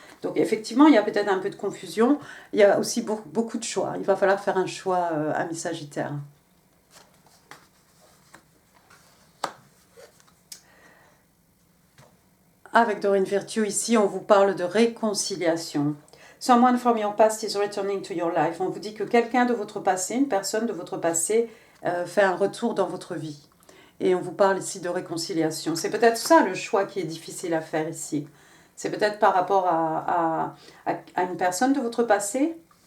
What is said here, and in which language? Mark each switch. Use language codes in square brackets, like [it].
[fr] Donc effectivement, il y a peut-être un peu de confusion, il y a aussi beaucoup de choix. Il va falloir faire un choix, ami Sagittaire. Avec Dorine Virtue, ici, on vous parle de réconciliation. [en] Someone from your past is returning to your life. [fr] On vous dit que quelqu'un de votre passé, une personne de votre passé, fait un retour dans votre vie. Et on vous parle ici de réconciliation. C'est peut-être ça le choix qui est difficile à faire ici. C'est peut-être par rapport à une personne de votre passé.